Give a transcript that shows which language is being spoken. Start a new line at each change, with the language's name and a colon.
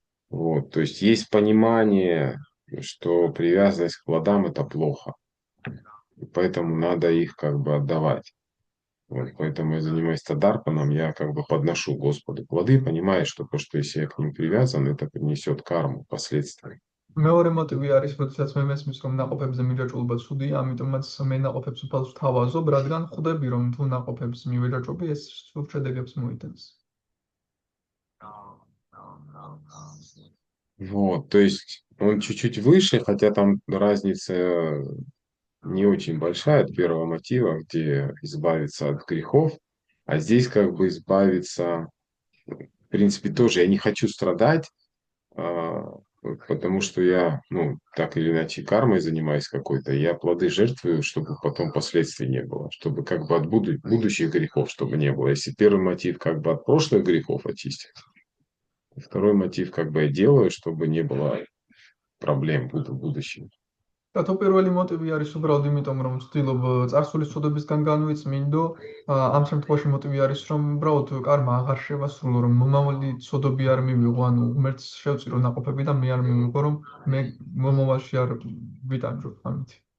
Russian: Вот, то есть есть понимание, что привязанность к плодам — это плохо. И поэтому надо их как бы отдавать. Вот, поэтому я занимаюсь тадарпаном, я как бы подношу Господу плоды, понимая, что то, что если я к ним привязан, это принесет карму, последствия.
Georgian: მეორე მოტივი არის, როდესაც მე მესმის, რომ ნაყოფებზე მიჯაჭვობა ცუდია, ამიტომაც მე ნაყოფებს უფალს ვთავაზობ, რადგან ხვდები, რომ თუ ნაყოფებს მივეჯაჭვობი, ეს სულ შედეგებს მოიტანს.
Russian: Вот, то есть он чуть-чуть выше, хотя там разница не очень большая от первого мотива, где избавиться от грехов, а здесь как бы избавиться, в принципе, тоже я не хочу страдать, а, потому что я, ну, так или иначе кармой занимаюсь какой-то, и я плоды жертвую, чтобы потом последствий не было, чтобы как бы от будущих грехов, чтобы не было. Если первый мотив как бы от прошлых грехов очистить, второй мотив как бы я делаю, чтобы не было проблем в будущем.
Georgian: და თუ პირველი მოტივი არის უბრალოდ იმიტომ, რომ ვცდილობ წარსულის ცოდვებისგან განვიწმინდო, ამ შემთხვევაში მოტივი არის, რომ უბრალოდ კარმა აღარ შევასრულო, რომ მომავალი ცოდვები არ მივიღო, ანუ ღმერთს შევწირო ნაყოფები და მე არ მივიღო, რომ მე მომავალში არ ვიტანჯო ამით.